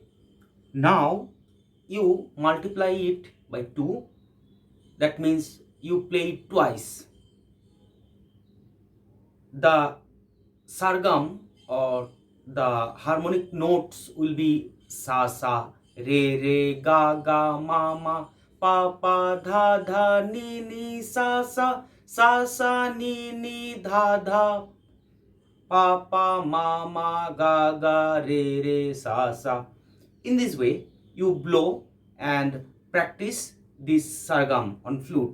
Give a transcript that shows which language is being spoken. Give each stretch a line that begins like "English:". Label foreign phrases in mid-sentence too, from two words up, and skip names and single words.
English: Now you multiply it by 2, that means you play it twice. The sargam or the harmonic notes will be sa sa, re re, ga ga, ma ma, pa pa, dha dha, ni ni, sa sa, sa sa, ni ni, dha dha, pa pa, ma ma, ga ga, re re, sa sa. In this way, you blow and practice this sargam on flute.